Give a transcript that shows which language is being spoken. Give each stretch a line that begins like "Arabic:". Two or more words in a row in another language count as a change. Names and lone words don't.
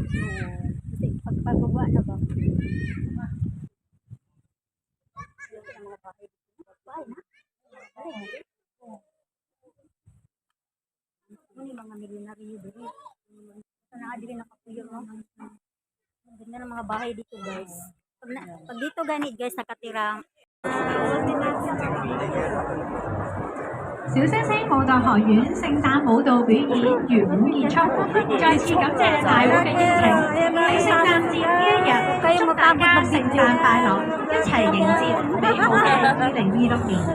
Filipino: Kasi pagpababa na ba? Ito ang mga bahay dito. Bahay na? Ano yung mga milyonaryo dito? Sana dito nakapuyo, no? Ang ganda ng mga bahay dito, guys. Pag dito ganit, guys, nakatirang
Cantonese: 小星星舞蹈學院聖誕舞蹈表演圓滿結束，再次感謝大會嘅熱情。喺聖誕節呢一日，祝大家聖誕快樂，一齊迎接美好嘅2026年。